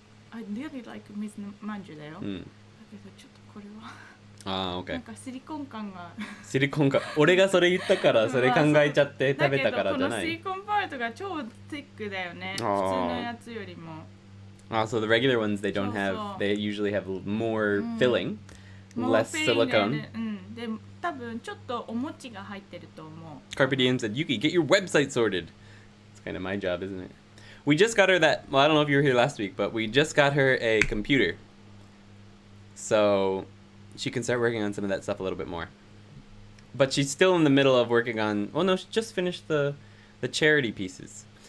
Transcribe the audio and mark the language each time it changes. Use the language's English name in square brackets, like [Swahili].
[English] I really like [Japanese] 水まんじゅうだよ。だけどちょっとこれは。 [English] OK。 [Japanese] なんかシリコン感が。シリコン感。俺がそれ言ったからそれ考えちゃって食べたからじゃない。だけどこのシリコンパートが超ティックだよね。普通のやつよりも。 [English] So the regular ones they don't have. They usually have more filling, less silicone. [Japanese] で多分ちょっとお餅が入ってると思う。 [English] Carpe Diem said, Yuki, get your website sorted. It's kind of my job, isn't it? We just got her that. Well, I don't know if you were here last week, but we just got her a computer, so she can start working on some of that stuff a little bit more. But she's still in the middle of working on. Well, no, she just finished the charity pieces.